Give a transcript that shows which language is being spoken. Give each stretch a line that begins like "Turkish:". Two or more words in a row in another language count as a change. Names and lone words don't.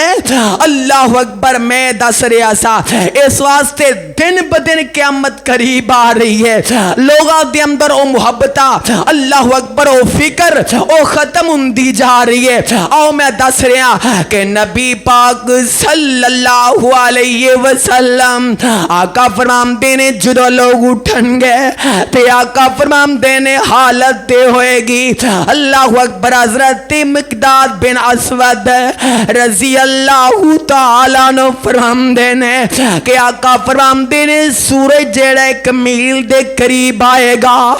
Arabic: الله أكبر
Punjabi: میں دس رہیا ساں اس واسطے دن بدن قیامت قریب آ رہی اے. لوکاں دے اندر او محبت
Arabic: الله أكبر
Punjabi: او فکر او ختم ہوندی جا رہی اے. آؤ میں دس رہیا کہ نبی پاک
Arabic: صلى الله عليه وسلم
Punjabi: آقا فرماندے نیں جدوں لوک اٹھن گے تے آقا فرماندے نیں حالت تے ہووے گی.
Arabic: الله أكبر
Punjabi: حضرت مقداد بن اسود
Arabic: رضي الله تعالى
Punjabi: نوں فرماندے نیں کہ آقا فرماندے نیں سورج جیہڑا اک میل دے قریب آئے گا.